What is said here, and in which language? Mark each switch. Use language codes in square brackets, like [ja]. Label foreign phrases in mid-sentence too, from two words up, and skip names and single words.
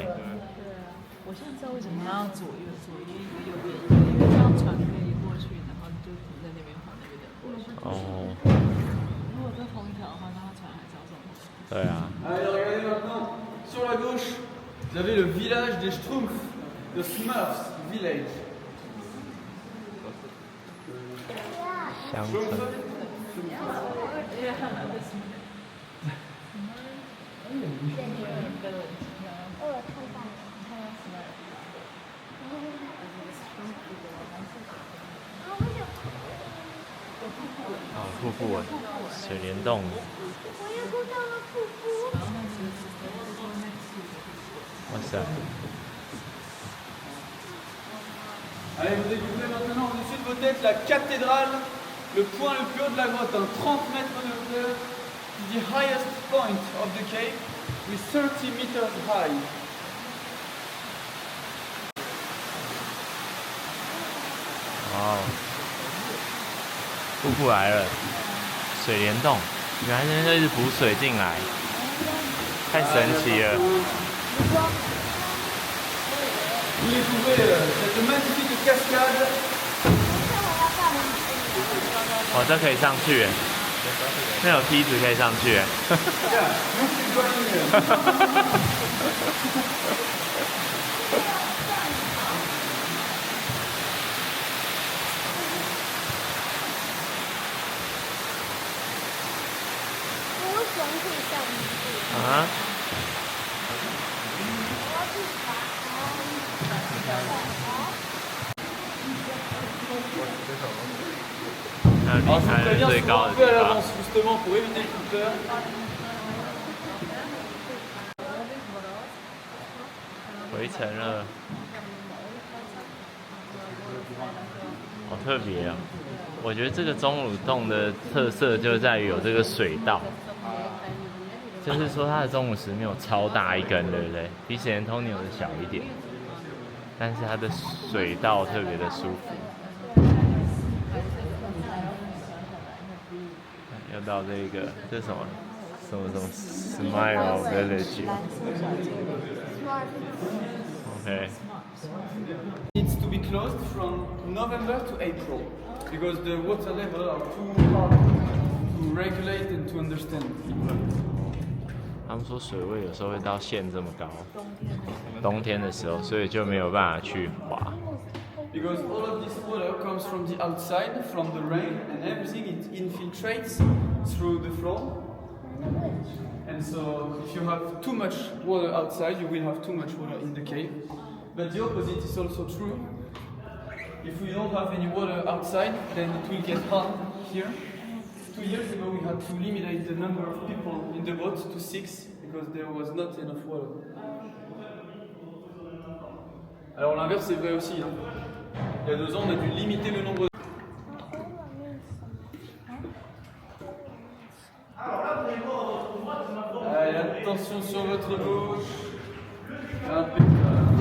[zh] 我现在知道为什么要左右右边，因为这样船可以过去，然后就停在那边换那边的过去。哦。如果在同一条的话，那它船还是要这种。对啊。 [fr] Allez, regardez maintenant. Sur la gauche, vous avez le village des Schtroumpfs, [en] the Smurfs Village. [zh] 乡村。哦，瀑布哎，水帘洞。我也看到了瀑布。哇塞！ [fr] Allez, vous découvrez maintenant au-dessus de vos têtes la cathédrale, le point le plus haut de la grotte, 30 mètres de hauteur, [en] the highest point of the cave, with 30 meters high. [zh] 哦，瀑布来了，水帘洞，原来那边一直补水进来，太神奇了。 [fr] Vous découvrez cette magnifique cascade. [zh] 哦，这可以上去耶，那有梯子可以上去耶。我喜欢可以上去。啊？ [fr] Alors, je vous préviens, [zh] 最 [fr] souvent [zh] 高 [fr] un [zh] 的 [fr] peu à [zh] 地方。 [fr] l'avance, justement, pour éviter le coup de peur. [zh] 回程了，好特别啊！我觉得这个钟乳洞的特色就在于有这个水道，就是说它的钟乳石没有超大一根，对不对？比史前通牛的小一点，但是它的水道特别的舒服。要到这个，这是什么 ？ [en] Smile Village。 [zh] OK。 [en] Needs to be closed from November to April because the water level are too hard to regulate and to understand. [zh] 他们说水位有时候会到线这么高，冬天的时候，所以就没有办法去滑。 [en] Because all of this water comes from the outside, from the rain, and everything it infiltrates through the floor. And so if you have too much water outside, you will have too much water in the cave. But the opposite is also true. If we don't have any water outside, then it will get hard here. 2 years ago we had to limit the number of people in the boat to 6 because there was not enough water. [fr] Alors l'inverse est vrai aussi. Hein. Il y a 2 ans, on a dû limiter le nombre de... Allez, attention sur votre gauche. Impeccable.